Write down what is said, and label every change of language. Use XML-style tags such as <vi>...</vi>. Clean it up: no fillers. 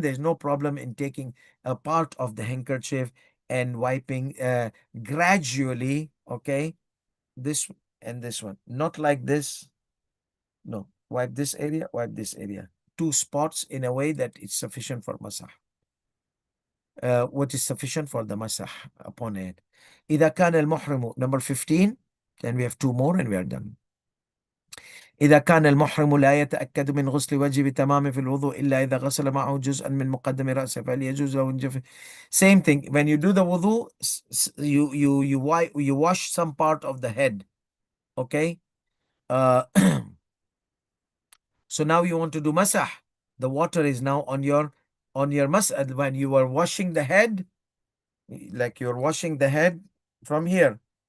<en>There's no problem in taking a part of the handkerchief and wiping gradually, okay, this and this one, not like this. No, wipe this area, wipe this area, two spots, in a way that it's sufficient for masah. What is sufficient for the masah upon it.</en> <ar>إذا كان المحرم,</ar> <en>number 15, then we have two more and we are done.</en> <ar>إذا كان المحرم لا يتأكد من غسل وجهه بتمام في الوضوء إلا إذا غسل معه جزءا من مقدم رأسه فهل يجوز له الجف.</ar> <en>Same thing. When you do the wudu, you wash some part of the head. Okay. So now you want to do masah. The water is now on your masah. When you are washing the head, like you're washing the head from here.</en>